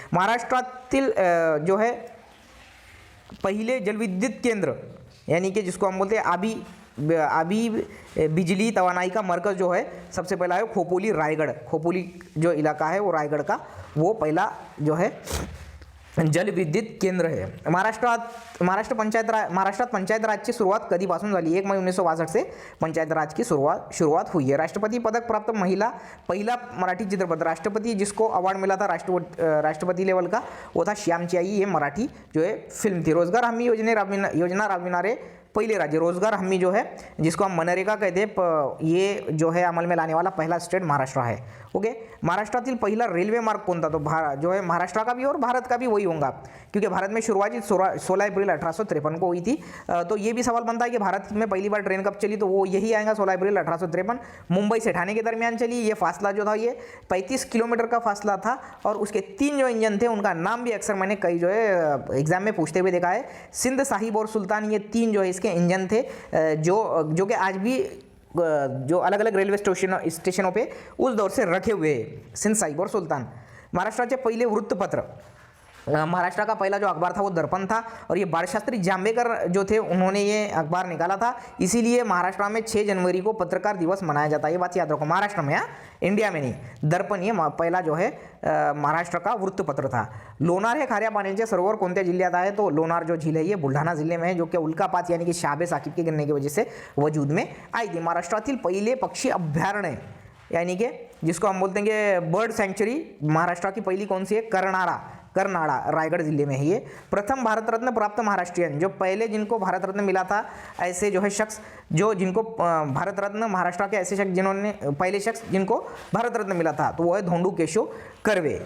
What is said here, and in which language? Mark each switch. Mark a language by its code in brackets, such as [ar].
[hi] महाराष्ट्रातील जो है पहले जलविद्युत केंद्र, यानी कि जिसको हम बोलते हैं अभी बिजली तवानाई का मरकज़ जो है सबसे पहला है खोपोली, रायगढ़। खोपोली जो इलाका है वो रायगढ़ का वो पहला जो है जल विद्युत केंद्र है। [mr] महाराष्ट्रात पंचायत राज की सुरुवात कधीपासून झाली? [hi] 1 मई 1962 से पंचायत राज की शुरुआत हुई है। राष्ट्रपति पदक प्राप्त पहला मराठी चित्रपट, राष्ट्रपति जिसको अवार्ड मिला था राष्ट्रपति लेवल का, वो था श्यामची आई। ये मराठी जो है फिल्म थी। [mr] रोजगार हमी योजना राबविणारे [hi] पहले राज्य रोजगार हमी जो है जिसको हम मनरेगा कहते हैं, ये जो है अमल में लाने वाला पहला स्टेट महाराष्ट्र है। [mr] ओके, महाराष्ट्रातील पहिला रेल्वे मार्ग कोणता? [hi] तो जो है महाराष्ट्र का भी और भारत का भी वही होगा, क्योंकि भारत में शुरुआत 16 अप्रैल 1853 को हुई थी। तो ये भी सवाल बनता है कि भारत में पहली बार ट्रेन कब चली, तो वो यही आएगा 16 अप्रैल 1853, मुंबई से ठाणे के दरमियान चली। ये फासला जो था ये 35 किलोमीटर का फासला था, और उसके 3 जो इंजन थे उनका नाम भी अक्सर मैंने कई जो है एग्जाम में पूछते हुए देखा है। सिंध, साहिब और सुल्तान, ये 3 जो है इसके इंजन थे, जो कि आज भी जो अलग अलग रेल्वे स्टेशनों पे उस दौर से रखे हुए हैं, सिंध, साहिब और सुल्तान। [mr] महाराष्ट्राचे पहिले वृत्तपत्र, [hi] महाराष्ट्र का पहला जो अखबार था वो दर्पण था, और ये बाळशास्त्री जांभेकर जो थे उन्होंने ये अखबार निकाला था। इसीलिए महाराष्ट्र में 6 जनवरी को पत्रकार दिवस मनाया जाता है। ये बात याद रखो, महाराष्ट्र में, इंडिया में नहीं। दर्पण ये पहला जो है महाराष्ट्र का वृत्तपत्र था। [mr] लोणार हे खाऱ्या पाण्याचे सरोवर कोणत्या जिल्ह्यात आहे? [hi] तो लोणार जो झील है ये बुलढाणा जिले में है, जो कि उल्कापात यानी कि शहाबे साकिब के गिरने की वजह से वजूद में आई थी। [mr] महाराष्ट्रातील पहिले पक्षी अभयारण्य [hi] यानी कि जिसको हम बोलते हैं कि बर्ड सेंचुरी, महाराष्ट्र की पहली कौन सी है? करनाड़ा रायगढ़ जिले में है ये। प्रथम भारत रत्न प्राप्त महाराष्ट्रियन, जो पहले जिनको भारत रत्न मिला था, ऐसे जो है शख्स जिनको भारत रत्न, महाराष्ट्र के ऐसे शख्स जिन्होंने पहले शख्स जिनको भारत रत्न मिला था, तो वो है धोंडू केशव कर्वे।